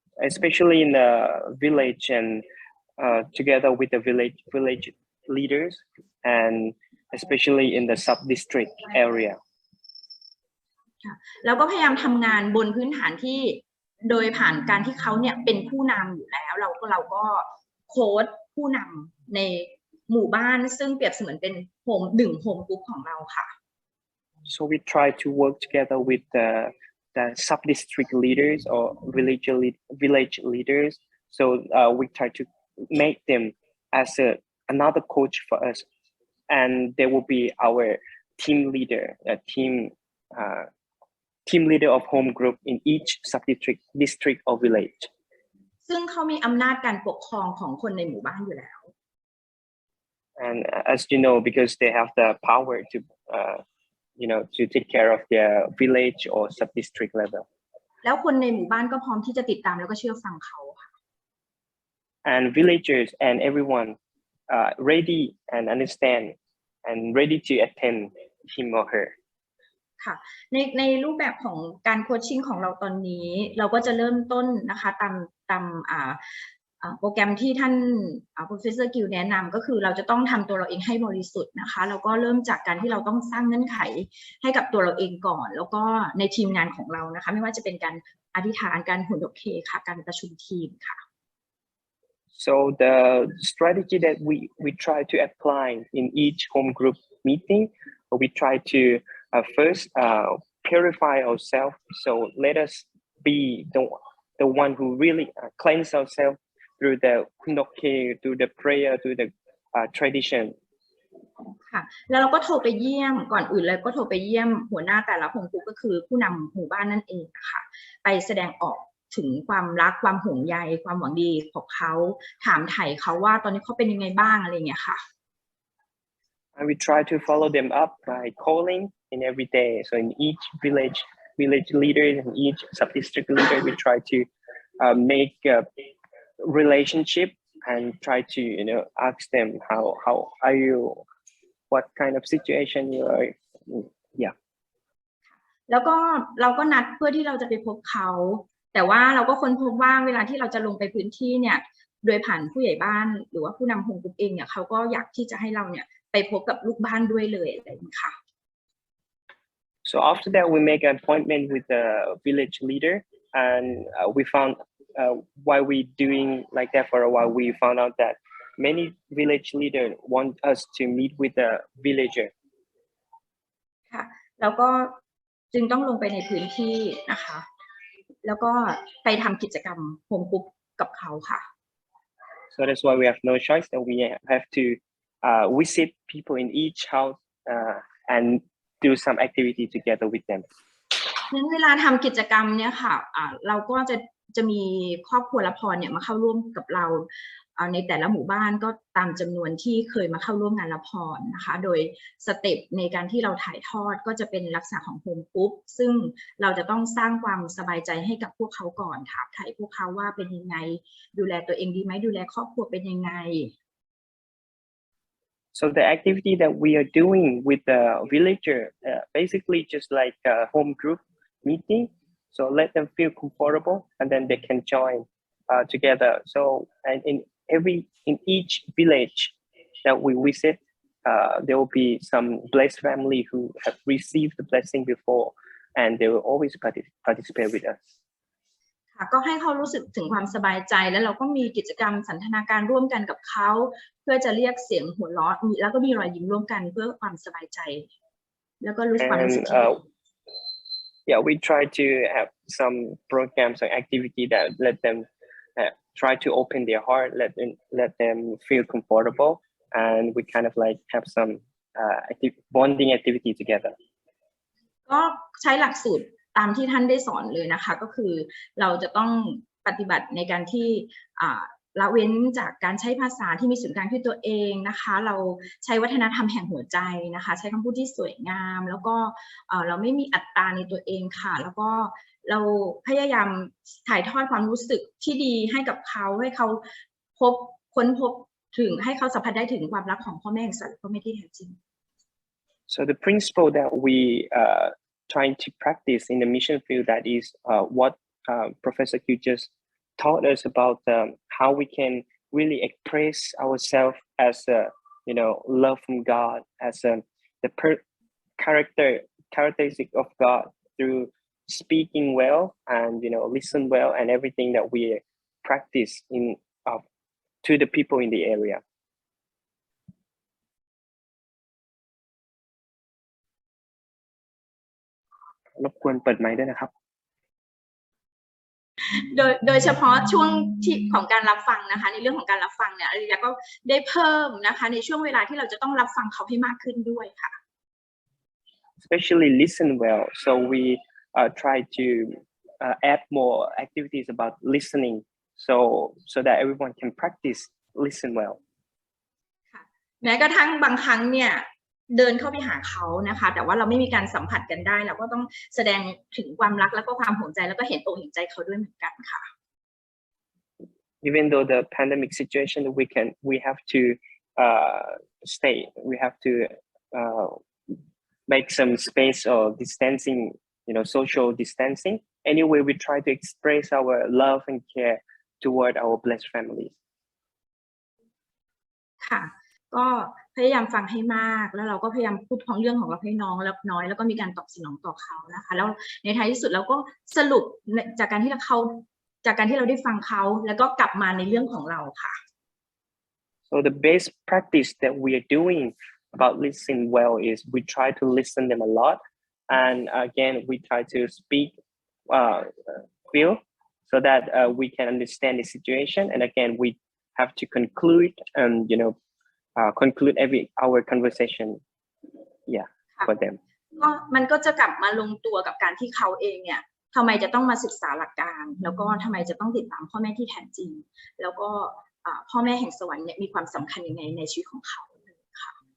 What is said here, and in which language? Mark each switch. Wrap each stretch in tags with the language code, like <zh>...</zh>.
<en>Especially in the village and together with the village leaders and especially in the sub-district area.</en> <th>แล้วก็พยายามทำงานบนพื้นฐานที่โดยผ่านการที่เขาเนี่ยเป็นผู้นำอยู่แล้วเราก็โค้ชผู้นำในหมู่บ้านซึ่งเปรียบเสมือนเป็นโฮมกรุ๊ปของเราค่ะ</th> <en>So we try to work together with the sub-district leaders or village leaders. So we try to make them as another coach for us, and they will be our team leader, team leader of home group in each district or village.</en> <th>ซึ่งเขามีอำนาจการปกครองของคนในหมู่บ้านอยู่แล้ว</th> <en>And as you know, because they have the power to to take care of their village or sub-district level.</en> <th>แล้วคนในหมู่บ้านก็พร้อมที่จะติดตามแล้วก็เชื่อฟังเขาค่ะ</th> <en>And villagers and everyone ready and understand and ready to attend him or her.</en> <th>ค่ะในรูปแบบของการโคชชิ่งของเราตอนนี้เราก็จะเริ่มต้นนะคะตามโปรแกรมที่ท่านProfessor Gill แนะนำก็คือเราจะต้องทำตัวเราเองให้บริสุทธิ์นะคะแล้วก็เริ่มจากการที่เราต้องสร้างเงื่อนไขให้กับตัวเราเองก่อนแล้วก็ในทีมงานของเรานะคะไม่ว่าจะเป็นการอธิษฐานการหุ่นโอเคค่ะการประชุมทีมค่ะ</th> <en>So the strategy that we try to apply in each home group meeting, we try to first purify ourselves. So let us be the one who really cleanse ourselves through the kundoke, through the prayer, through the tradition.</en> <th>ค่ะแล้วเราก็โทรไปเยี่ยมก่อนอื่นเลยก็โทรไปเยี่ยมหัวหน้าแต่ละโฮมกรุ๊ปก็คือผู้นำหมู่บ้านนั่นเองนะคะไปแสดงออกถึงความรักความห่วงใยความหวังดีของเขาถามไถ่เขาว่าตอนนี้เขาเป็นยังไงบ้างอะไรอย่างเงี้ยค่ะ</th> <en>And we try to follow them up by calling in every day. So in each village leader and each sub-district leader, we try to make a relationship and try to ask them how are you, what kind of situation you are, yeah.</en> <th>แล้วก็เราก็นัดเพื่อที่เราจะไปพบเขาแต่ว่าเราก็ค้นพบว่าเวลาที่เราจะลงไปพื้นที่เนี่ยโดยผ่านผู้ใหญ่บ้านหรือว่าผู้นำโฮมกรุ๊ปเองเนี่ยเขาก็อยากที่จะให้เราเนี่ยไปพบกับลูกบ้านด้วยเลยอะไรอย่างนี้ค่ะ</th> <en>So after that we make an appointment with the village leader and we found while we doing like that for a while we found out that many village leaders want us to meet with the villager.</en> <th>ค่ะแล้วก็จึงต้องลงไปในพื้นที่นะคะแล้วก็ไปทำกิจกรรมโฮมกรุ๊ปกับเขาค่ะ</th> <en>So that's why we have no choice that we have to visit people in each house and do some activity together with them.</en> <th>นั้นเวลาทำกิจกรรมเนี่ยค่ะเราก็จะมีครอบครัวละพรเนี่ยมาเข้าร่วมกับเราในแต่ละหมู่บ้านก็ตามจำนวนที่เคยมาเข้าร่วมงานละพรนะคะโดยสเต็ปในการที่เราถ่ายทอดก็จะเป็นลักษณะของโฮมกรุ๊ปซึ่งเราจะต้องสร้างความสบายใจให้กับพวกเขาก่อนถามไถ่พวกเขาว่าเป็นยังไงดูแลตัวเองดีไหมดูแลครอบครัวเป็นยังไง</th> <en>So the activity that we are doing with the villager basically just like a home group meeting. So let them feel comfortable and then they can join together. So and in each village that we visit, there will be some blessed family who have received the blessing before, and they will always participate with us.</en> <th>ค่ะก็ให้เขารู้สึกถึงความสบายใจแล้วเราก็มีกิจกรรมสันทนาการร่วมกันกับเขาเพื่อจะเรียกเสียงหัวเราะแล้วก็มีรอยยิ้มร่วมกันเพื่อความสบายใจแล้วก็รู้ความรู้สึก</th> <en>Yeah, we try to have some programs or activity that let them try to open their heart, let them feel comfortable, and we kind of like have some bonding activity together.</en> <th>ก็ใช้หลักสูตรตามที่ท่านได้สอนเลยนะคะก็คือเราจะต้องปฏิบัติในการที่ละเว้นจากการใช้ภาษาที่มีศูนย์กลางที่ตัวเองนะคะเราใช้วัฒนธรรมแห่งหัวใจนะคะใช้คำพูดที่สวยงามแล้วก็เราไม่มีอัตตาในตัวเองค่ะแล้วก็เราพยายามถ่ายทอดความรู้สึกที่ดีให้กับเขาให้เขาค้นพบถึงให้เขาสัมผัสได้ถึงความรักของพ่อแม่แห่งสวรรค์พ่อแม่ที่แท้จริง</th> <en>So the principle that we trying to practice in the mission field, that is what Professor Q just taught us about how we can really express ourselves as love from God, as the characteristic of God through speaking well and listen well and everything that we practice in to the people in the area.</en> <th>รบกวนเปิดไมค์ด้วยนะครับ โดยเฉพาะช่วงที่ของการรับฟังนะคะในเรื่องของการรับฟังเนี่ยอาริยะก็ได้เพิ่มนะคะในช่วงเวลาที่เราจะต้องรับฟังเขาให้มากขึ้นด้วยค่ะ</th> <en>Especially listen well, so we try to add more activities about listening, so that everyone can practice listen well.</en> <th>แม้กระทั่งบางครั้งเนี่ยเดินเข้าไปหาเขานะคะแต่ว่าเราไม่มีการสัมผัสกันได้เราก็ต้องแสดงถึงความรักแล้วก็ความห่วงใจแล้วก็เห็นอกเห็นใจเขาด้วยเหมือนกันค่ะ</th> <en>Even though the pandemic situation, we have to stay. We have to make some space or distancing, social distancing. Anyway, we try to express our love and care toward our blessed families.</en> <th>ค่ะก็พยายามฟังให้มากแล้วเราก็พยายามพูดของเรื่องของเราให้น้อยแล้วก็มีการตอบสนองต่อเขานะคะแล้วในท้ายที่สุดเราก็สรุปจากการที่เราได้ฟังเขาแล้วก็กลับมาในเรื่องของเราค่ะ</th> <en>So the best practice that we are doing about listening well is we try to listen them a lot, and again we try to speak feel so that we can understand the situation, and again we have to conclude and conclude our conversation for them.</en> <th>ก็มันก็จะกลับมาลงตัวกับการที่เขาเองเนี่ยทำไมจะต้องมาศึกษาหลักการแล้วก็ทำไมจะต้องติดตามพ่อแม่ที่แท้จริงแล้วก็พ่อแม่แห่งสวรรค์เนี่ยมีความสำคัญยังไงในชีวิตของเขาค่ะ</th>